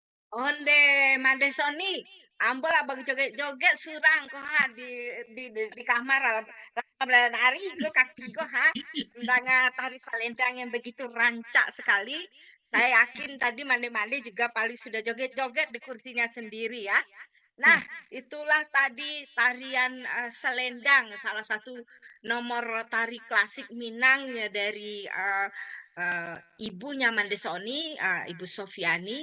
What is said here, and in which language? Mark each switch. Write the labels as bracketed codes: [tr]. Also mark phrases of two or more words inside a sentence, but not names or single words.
[min] Onde Mande Sony, ambol abang joget-joget surang ko ha di kamar bulan hari ko kaki ko ha. Ndanga tari salendang yang begitu rancak sekali. [id] Saya yakin tadi Mande-Mande juga paling sudah joget-joget di kursinya sendiri ya. Nah, itulah tadi tarian selendang, salah satu nomor tari klasik Minang ya dari ibunya Mandesoni, Ibu Sofiani.